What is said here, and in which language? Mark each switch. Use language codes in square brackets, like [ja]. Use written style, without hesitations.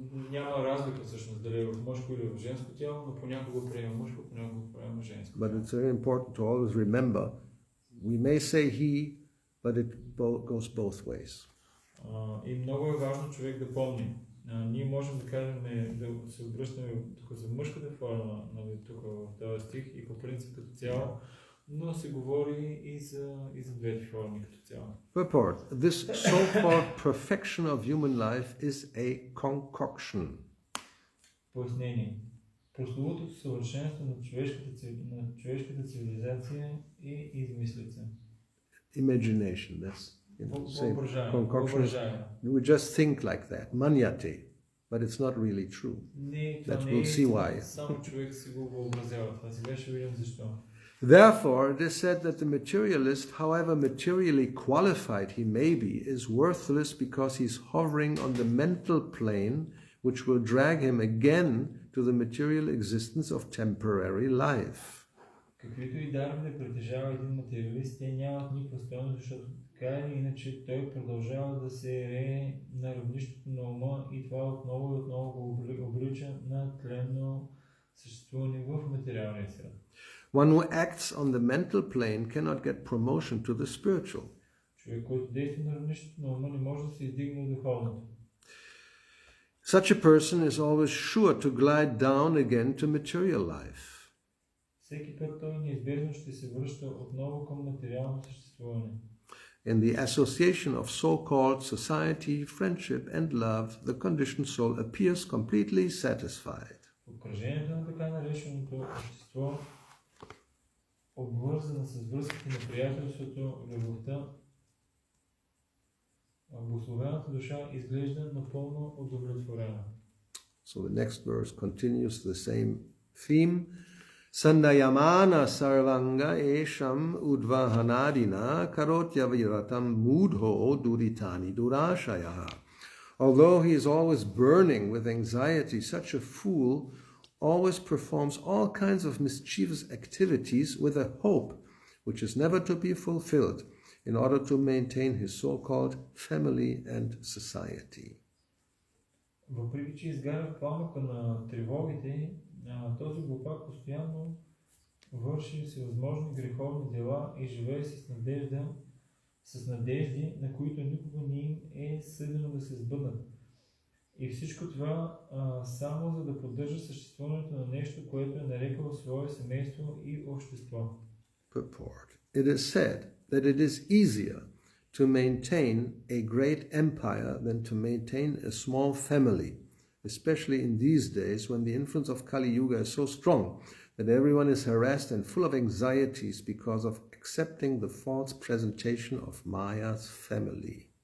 [bg] Няма разлика всъщност дали е в мъжко или в женско тяло, но понякога приема мъжко, понякога приема женско. [en] But it's very important to always remember, we may say he, but it goes both ways. [bg] И много е важно човек да помни. Ние можем да кажем, да се обръщаме тук за мъжката форма, тук в този стих и по принцип като цяло, но се говори и за двете форми като цяло. [en] Purport. This so-called perfection of human life is a concoction. [bg] Пояснение. Прословутото съвършенство на човешката цивилизация и измислица. [en] Imagination. That's concoction. [bg] Въображение. [en] We just think like that. Manyate. But it's not really true. That we'll see why. [bg] Само човек си го въобразява. Това сега ще видим защо. [en] Therefore, it is said that the materialist, however materially qualified he may be, is worthless because he is hovering on the mental plane, which will drag him again to the material existence of temporary life. [bg] Каквито и дарби да притежава един материалист, те нямат никаква стойност, защото така или иначе той продължава да се рее на равнището на ума и това отново и отново го облича на тленно съществуване в материалния свят. [en] One who acts on the mental plane cannot get promotion to the spiritual. [bg] Човек, който действа на равнището на ума, не може да се издигне от духовното. [en] Such a person is always sure to glide down again to material life. [bg] Всеки път той неизбежно ще се връща отново към материално съществуване. [en] In the association of so-called society, friendship and love, the conditioned soul appears completely satisfied. [bg] В окръжението на така нареченото общество, обвързано с връзките на приятелството, любовта, благословената душа изглежда напълно удовлетворена. [en] So the next verse continues the same theme. [sa] Sandayamana sarvanga esham udvahanadina karotyaviratam mudho duritani durashayaha. [en] Although he is always burning with anxiety, such a fool always performs all kinds of mischievous activities with a hope which is never to be fulfilled in order to maintain his so-called family and society. [bg] Въпреки че изгаря в пламъка на тревогите, този глупак постоянно върши всевъзможни греховни дела и живее с надежди, на които никога не им е съдено да се сбъднат. И всичко това само за да поддържа съществуването на нещо, което е нарекало свое семейство и общество. [en] Purport. It is said that it is easier to maintain a great empire than to maintain a small family, especially in these days when the influence of Kali Yuga is so strong that everyone is harassed and full of anxieties because of accepting the false presentation of Maya's family.